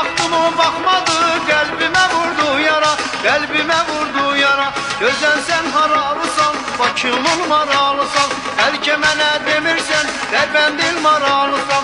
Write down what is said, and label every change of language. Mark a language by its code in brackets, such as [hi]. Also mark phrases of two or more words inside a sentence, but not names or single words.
[tr] mu bakmadı, kalbime vurdu yara, kalbime vurdu yara. [az] Gözəl sən haralısan, Bakımın maralısan, Bəlkə mənə demirsən, Dərbəndil maralısan.